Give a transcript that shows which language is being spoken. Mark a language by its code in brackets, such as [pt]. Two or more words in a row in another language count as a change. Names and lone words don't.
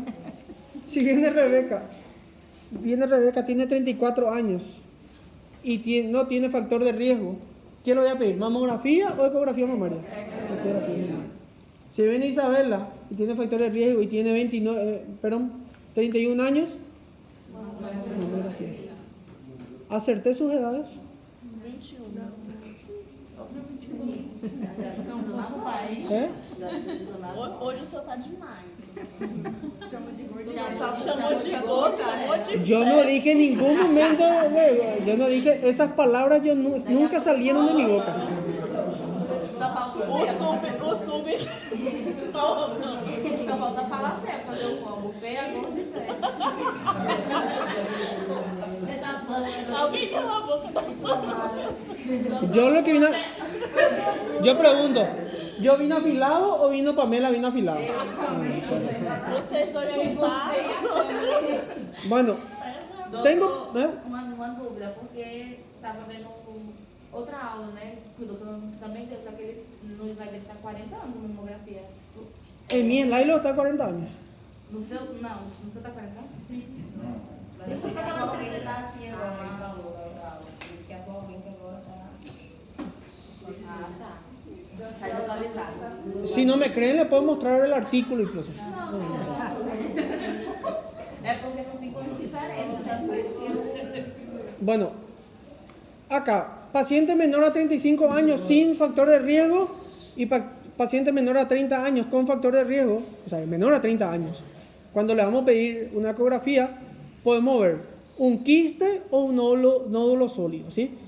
[es] Si viene Rebeca, tiene 34 años y no tiene factor de riesgo, ¿qué le voy a pedir? ¿Mamografía o ecografía mamaria? Ecografía mamaria. Si viene Isabela y tiene factor de riesgo y tiene 31 años, mamografía. ¿Acerté sus edades? 21. ¿Eh? [pt] Hoje o senhor tá demais. Chamou de gorda. [es] Yo no dije en ningún momento, yo no dije esas palabras, nunca salieron de mi boca. [pt] O sub. Só falta falar fé, fazer o combo. Fé, gordo e fé. Alguém cala a boca da [es] Yo pregunto, ¿yo vine afilado o vino Pamela vino afilado? [pt] Vocês dois juntaram. [es] Bueno, tengo... [pt] Uma dúvida, porque estava vendo outra aula, né? Que o doutor também deu, só que ele no slide dele está 40 anos na mamografia. [es] En mi slide está 40 años. [pt] No seu, não, no seu está 40 anos? Mas eu falou que ele tá assim agora, ele falou da outra aula. Por isso que atualmente agora tá. Ah, tá. Está desatualizado. [es] Si no me creen, le puedo mostrar el artículo incluso. [pt] É porque são 5 anos de diferença, né? Por isso que eu... [es] Bueno, acá, paciente menor a 35 años sin factor de riesgo y paciente menor a 30 años con factor de riesgo, o sea, menor a 30 años. Cuando le vamos a pedir una ecografía, podemos ver un quiste o un nódulo sólido, ¿sí?